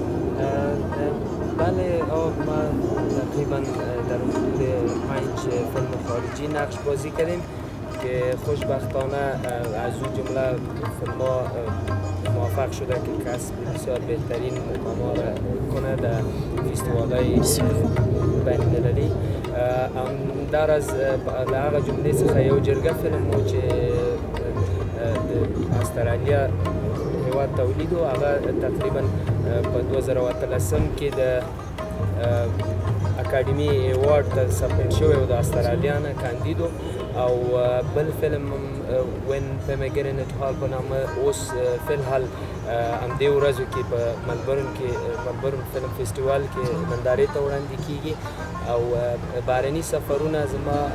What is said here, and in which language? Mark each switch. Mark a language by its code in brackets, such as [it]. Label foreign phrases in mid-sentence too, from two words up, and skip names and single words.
[fa] بله ما تقریبا در حدود 5 فیلم خارجی نقش بازی کردیم که خوشبختانه از اون جمله فیلم‌ها موفق شده که کسب بسیار بهترین مقام‌ها را کنه در فستیوال‌های بین‌المللی [ps] در از هغه جملې څخه یو جرګه فلم و چې د استرالیا هېواد تولید و هغه تقریبا په 2013 کې د [en] Academy Award [ps] ته سبمټ شوی و د استرالیا نه کاندیدو او بل فلم وین پیمګرن ات هال په نامه اوس فی الحال همدې ورځو کې په ملبورن فلم فیسټیوال کې نندارې ته وړاندې کیږي او بهرني سفرونه زما